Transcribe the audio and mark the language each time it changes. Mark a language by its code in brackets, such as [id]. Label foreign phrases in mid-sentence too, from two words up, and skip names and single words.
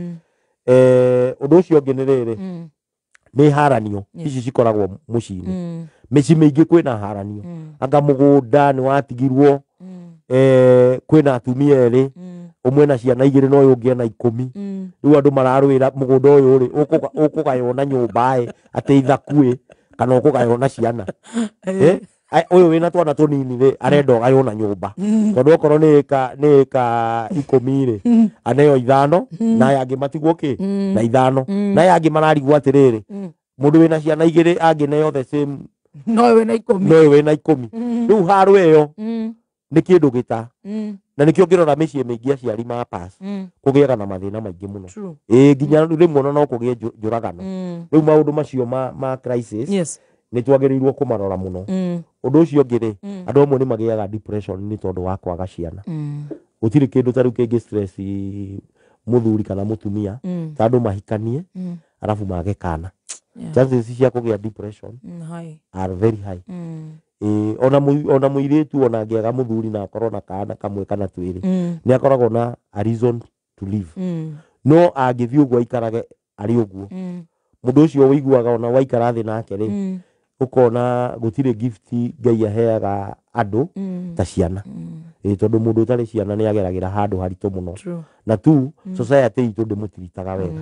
[ki] ũndũ ũcio ũngĩ nĩ rĩrĩ nĩ haranio ici cikoragwo mũciĩ-inĩ mĩciĩ mĩingĩ kwĩna haranio anga mũgũnda nĩ watigirwo kwĩna atumia erĩ ũmwe na ciana igĩrĩ na ũyũ ũngĩ ena 10 rĩu andũ mararũĩra mũgũnda ũyũ rĩ ũkũgaywo na nyũmba atĩ ithaku kana ũkũgaywo na ciana ũyũ wĩna twana tũnini rĩ arenda ũgaywo na nyũmba tondũ okorwo nĩ ĩka 10 rĩ aneo 5 na aya angĩ matigwo na 5 na aya angĩ mararigwo atĩrĩrĩ mũndũ wĩna ciana igĩrĩ angĩneo [en] the same [ki] no wĩna 10 rĩu haro ĩyo nĩ kĩndũ gĩta na nĩkĩo ngĩrora mĩciĩ mĩingĩ aciari ma pass kũgĩaga na mathĩna maingĩ mũno nginya rĩmwe no kũgĩe njũragano rĩu maũndũ macio ma crisis nĩ twagĩrĩirwo kũmarora mũno ũndũ ũcio ũngĩ rĩ andũ amwe nĩ magĩaga depression nĩ tondũ wa kwaga ciana gũtirĩ kĩndũ ta rĩu kĩngĩ stress mũthuri kana mũtumia ta andũ mahikanie arabu mage kana chances cia kũgĩa depression [en] are very high [ki] ona mũirĩtu ona angĩaga mũthuri na akorwo na kana kamwe kana twĩrĩ nĩ akoragwo na [en] a reason to live [ki] no angĩthiĩ ũguo aikarage arĩ ũguo mũndũ ũcio wĩiguaga ona waikara thĩ nake rĩ ũkona gũtirĩ gift Ngai aheaga andũ ta ciana tondũ mũndũ ũtarĩ ciana nĩ ageragĩra handũ haritũ mũno na tu society itũ ndĩmũtiritaga